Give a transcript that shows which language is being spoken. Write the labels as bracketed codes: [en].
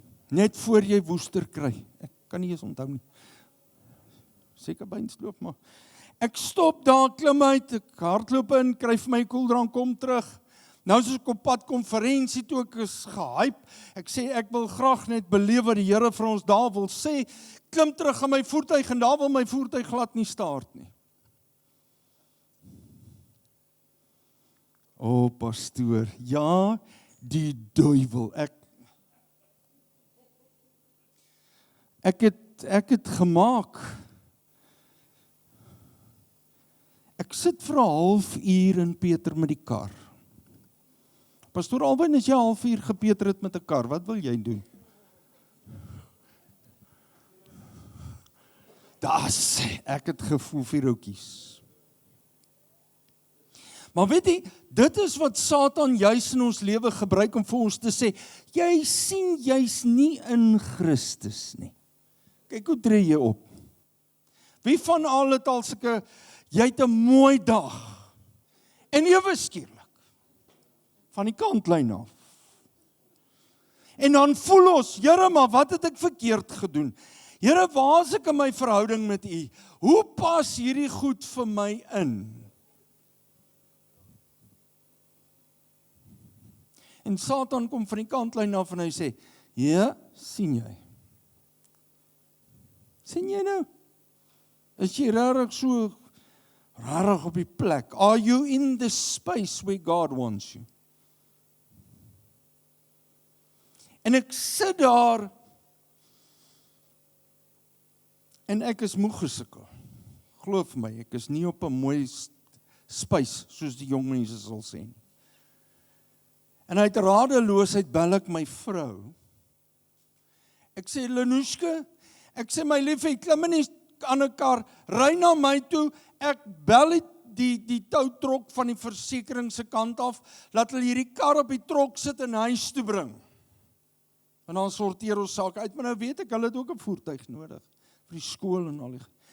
[af] Net voor jy Woester kry. Ek kan nie eens onthou nie. Seker Beinskloof, maar. Ek stop daar, klim uit, ek hardloop in, kry vir my koeldrank, kom terug. Nou is ek op pad konferensie toe, ek is gehype. Ek sê, ek wil graag net beleef wat die Here vir ons daar wil sê. Klim terug in my voertuig en daar wil my voertuig glad nie start nie. O, pastoor, ja, die duiwel. Ek het gemaak. Ek sit vir 'n halfuur in Peter met die kar. Pastoor Alwyn, as jy 'n halfuur gepeter het met 'n kar, wat wil jy doen? Ek het gevoel vir oukies. Maar weet jy, dit is wat Satan juis in ons lewe gebruik om vir ons te sê, jy sien jy's nie in Christus nie. Kyk hoe tree jy op. Wie van al het al sulke, jy het 'n mooi dag, en ewe skielik, van die kantlyn af. En dan voel ons, Here, maar wat het ek verkeerd gedoen? Here, waar is ek in my verhouding met U? Hoe pas hierdie goed vir my in? En Satan kom van die kantlyn af en hy sê, ja, sien jy? Sien jy nou? Is jy rarig so, rarig op die plek? [en] Are you in the space where God wants you? [af] En ek sit daar, en ek is moeg gesukkel. Geloof my, ek is nie op 'n mooi spys, soos die jong mense sal sê. En uit radeloosheid bel ek my vrou. Ek sê, Lenushke, ek sê, my liefie, klim in die ander kar, ry na my toe, ek bel die toutrok van die versekering se kant af, laat hulle hierdie kar op die trok sit en huis toe bring. En dan sorteer ons sake uit, maar nou weet ek, hulle het ook 'n voertuig nodig, vir die skool en al die.